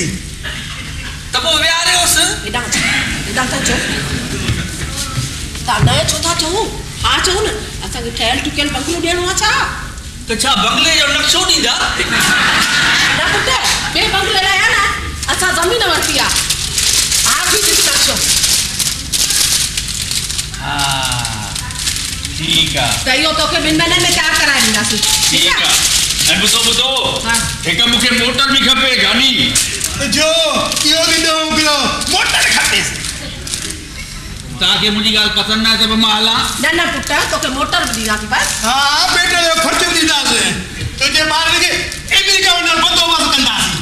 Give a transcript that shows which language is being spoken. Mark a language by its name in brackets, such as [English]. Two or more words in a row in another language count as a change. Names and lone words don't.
[Sindhi] त पोइ विहारियोसि। हेॾां था चओ, तव्हां न छो था चओ? हा चओ न, असांखे ठहियल ठुकियल बंगलो ॾियणो आहे छा? त छा बंगले जो नक्शो ॾींदा? न पुट, ॿिए बंगले लाइ आहे न असां ज़मीन वरिती आहे। [Urdu] ٹھیک ہے, [Sindhi] त इहो तोखे 2 महीननि में तयार कराए ॾींदासीं। [Urdu] ٹھیک ہے. [Sindhi] ऐं ॿुधो हिकु मूंखे मोटर बि खपे गाॾी जो। इहो बि ॾियो पियो, मोटर खपेसि। तव्हांखे मुंहिंजी ॻाल्हि पसंदि न आहे त मां हलां? न पुट, तोखे मोटर बि ॾींदासीं बस। हा पेट्रोल जो ख़र्चो बि ॾींदासीं। तुंहिंजे ॿारनि खे अमेरिका वञण बंदोबस्तु कंदासीं।